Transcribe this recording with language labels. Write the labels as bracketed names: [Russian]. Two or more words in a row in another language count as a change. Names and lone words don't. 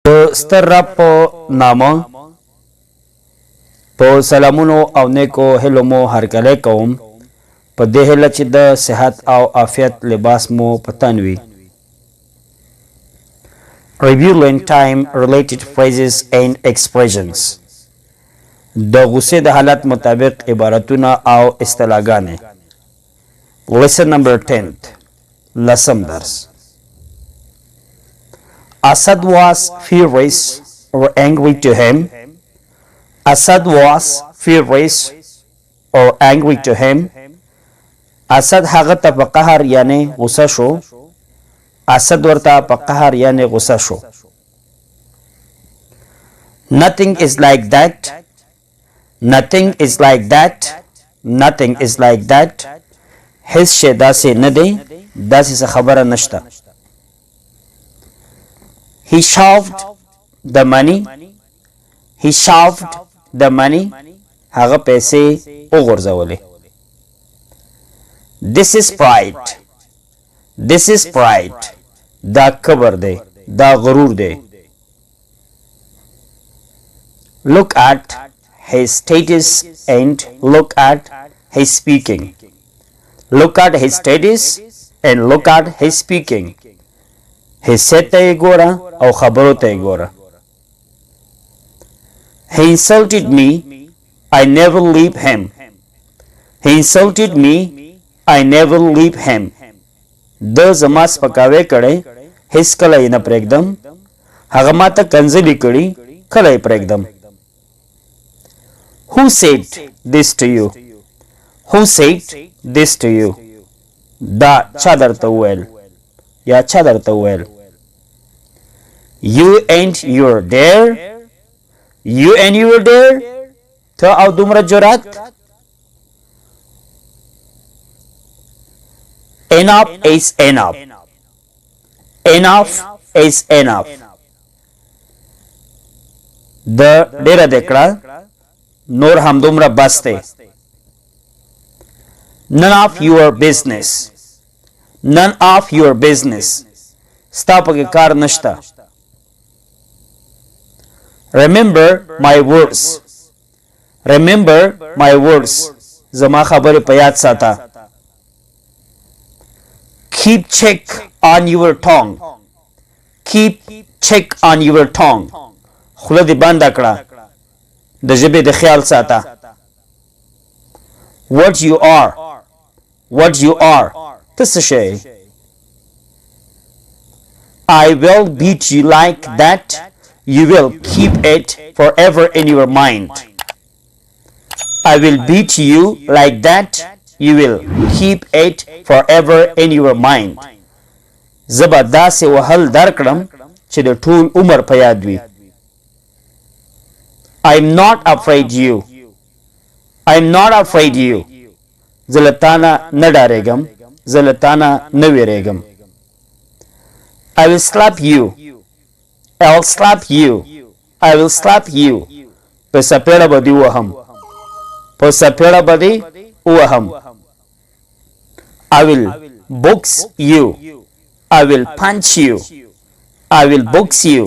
[Pashto] ستر رب په نامه په سلامونو او نیکو هلو مو هرکلی کوم په دې هیله چې د صحت او عافیت لباس مو په تن وي. [English] Reviewing time related phrases and expressions. [Pashto] د غصې د حالت مطابق عبارتونه او اصطلاحګانې. [English] Lesson number 10. [Pashto] لسم درس. [English] Asad was furious or angry to him. Asad was furious or angry to him. [Pashto] Asad هغه ته په قهر یعنی غصه شو. اسد ورته په قهر یعنی غصه شو. [English] Nothing is like that. Nothing is like that. Nothing is like that. [Pashto] هیڅ شی داسې نه دی، داسې څه خبره نشته. [English] He shoved the money. He shoved the money. [Pashto] هغه پیسې وغورځولې. [English] This is pride. This is pride. [Pashto] دا کبر دی، دا غرور دی. [English] Look at his status and look at his speaking. Look at his status and look at his speaking. [Pashto] حیثیت ته یې ګوره او خبرو ته یې ګوره. [English] He insulted me. I never leave him. He insulted me. I never leave him. [Pashto] د زما سپکاوی کړی، هیڅ کله یې نه پرېږدم. هغه ما ته کنځلې کړي، کله یې پرېږدم. [English] Who said this to you? Who said this to you? [Pashto] دا چا درته وویل یا چا درته وویل؟ [English] You and your dare. You and your dare. [Pashto] ته او دومره جرأت. [English] Enough is enough. Enough is enough. [Pashto] د ډیره دکړه نور هم دومره بس دی. [English] None of your business. None of your business. [Pashto] ستا پکې کار نشته. [English] Remember my words. Remember my words. [Pashto] زما خبرې په یاد ساته. [English] Keep check on your tongue. Keep check on your tongue. [Pashto] خوله دې بنده کړه. د ژبې د خیال ساته. [English] What you are. What you are. [Pashto] ته څه شی؟ [English] I will beat you like that. You will keep it forever in your mind. I will beat you like that. You will keep it forever in your mind. [Pashto] زبا داسې وهل درکړم چې د ټول عمر په یاد وي. [English] I'm not afraid you. I'm not afraid you. [Pashto] زه له تا نه نه ډارېږم، زه له تا نه نه وېرېږم. [English] I will slap you. I will slap you. I will slap you. [Pashto] په سپېړه به دې وهم، په سپېړه به دې وهم. [English] I will box you. I will punch you. I will box you.